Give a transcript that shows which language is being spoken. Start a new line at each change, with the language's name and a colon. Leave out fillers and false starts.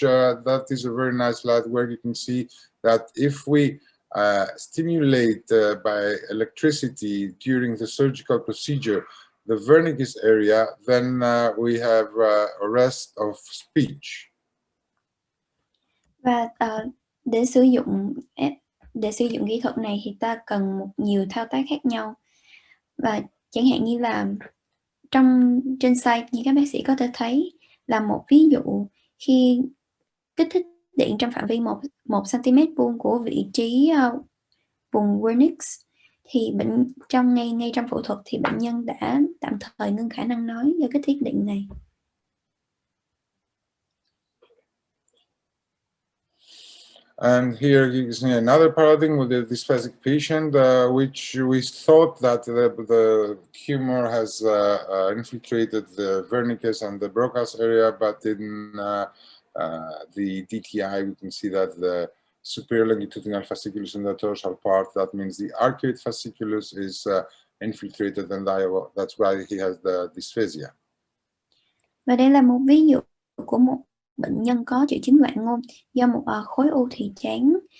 English: That is a very nice slide where you can see that if we stimulate by electricity during the surgical procedure the Wernicke's area, then we have arrest of speech.
Vietnamese: Và để sử dụng kỹ thuật này thì ta cần nhiều thao tác khác nhau. Và chẳng hạn như là trên site như các bác sĩ có thể thấy là một ví dụ khi kích thích điện trong phạm vi 1 cm vuông của vị trí vùng Wernicke's, thì ngay trong phẫu thuật thì bệnh nhân đã tạm thời ngưng khả năng nói do kích thích điện này.
English: And here you can see another paradigm with a dysphasic patient, which we thought that the tumor has infiltrated the Wernicke's and the Broca's area, but in the DTI we can see that the superior longitudinal fasciculus in the dorsal part, that means the arcuate fasciculus is infiltrated, and that's why he has the dysphasia.
Vietnamese: Và đây là một ví dụ của một bệnh nhân có triệu chứng loạn ngôn do một khối u thùy trán.